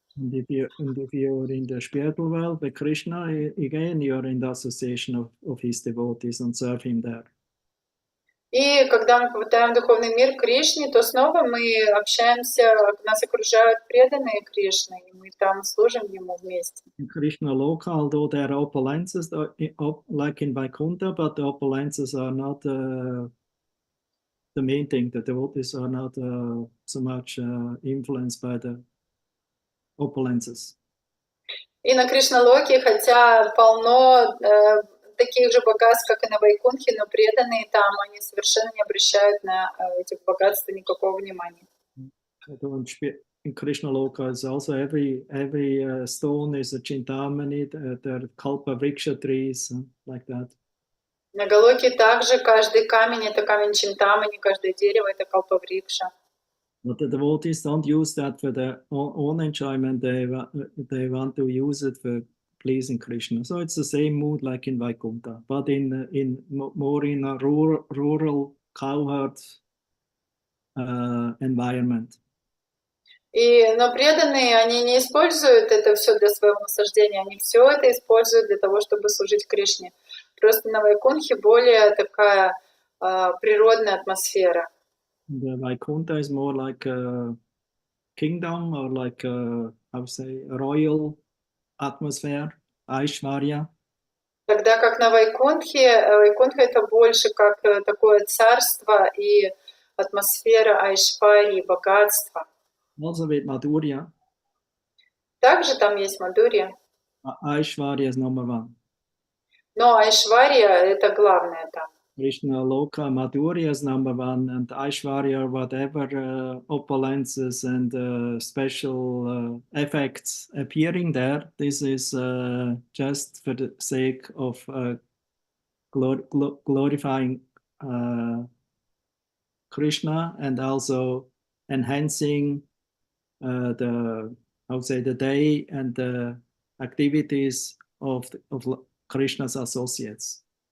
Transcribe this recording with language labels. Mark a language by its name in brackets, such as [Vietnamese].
[English] And if you're in the spiritual world with Krishna, again you're in the association of his devotees and serve him there. [Russian] И когда мы попадаем в духовный мир Кришне, то снова мы общаемся, нас окружают преданные Кришны, и мы там служим Ему вместе. [English] In Krishna Loka, although there are opulences like in Vaikuntha, but the opulences are not the main thing. The devotees are not so much influenced by the opulences. [Russian] И на Кришна-локе, хотя полно таких же богатств, как и на Вайкунтхе, но преданные там, они совершенно не обращают на эти богатства никакого внимания. [English] In Krishna Loka is also every stone is a chintamani, the kalpa vriksha trees, like that. [Russian] На Галоке также каждый камень это камень Чинтамани, каждое дерево это калпаврикша. [English] But the devotees don't use that for their own enjoyment. They want to use it for pleasing Krishna. So it's the same mood like in Vaikuntha, but more in a rural cowherd environment. [Russian] Но преданные, они не используют это все для своего наслаждения, они все это используют для того, чтобы служить Кришне. Просто на Вайкунтхе более такая природная атмосфера. [English] The Vaikuntha is more like a kingdom or like a, how to say, royal atmosphere, Aishwarya. [Russian] Тогда как на Вайкунтхе, Вайкунтха это больше как такое царство и атмосфера Айшварьи, богатства. [English] Also with Madhurya. [Russian] Также там есть Мадхурья. [English] Aishwarya is number one. [Russian] Но Айшварья это главное там. [English] Krishna Loka, Madhurya is number one, and Aishwarya, whatever opulences and special effects appearing there, this is just for the sake of glorifying Krishna and also enhancing the day and the activities of Krishna's associates.